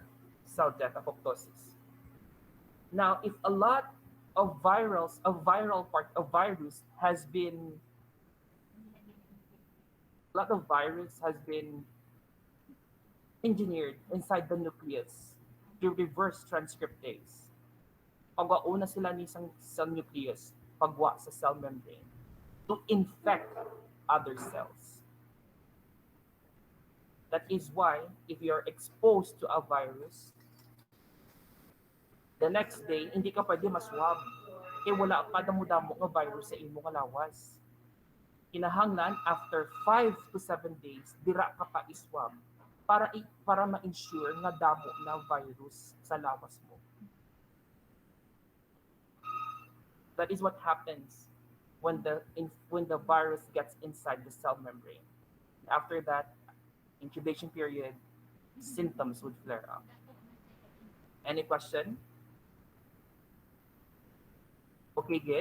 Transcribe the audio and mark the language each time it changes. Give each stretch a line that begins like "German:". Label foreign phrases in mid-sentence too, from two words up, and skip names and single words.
English: Cell death, apoptosis. Now, if a lot of virus has been engineered inside the nucleus to reverse transcriptase.
Hiligaynon: Pagwauna sila ni sa nucleus, pagwa sa
English: cell membrane to infect other cells. That is why if you are exposed to a virus, the next day,
Hiligaynon: hindi ka pwede maswab. Kaya wala pa damo-damo nga virus sa imo nga lawas. Kinahanglan,
English: after 5 to 7 days,
Hiligaynon: dira ka pa iswab para ma-ensure nga damo na virus sa lawas mo.
English: That is what happens when the virus gets inside the cell membrane. After that, incubation period, symptoms would flare up. Any question? Okay, good.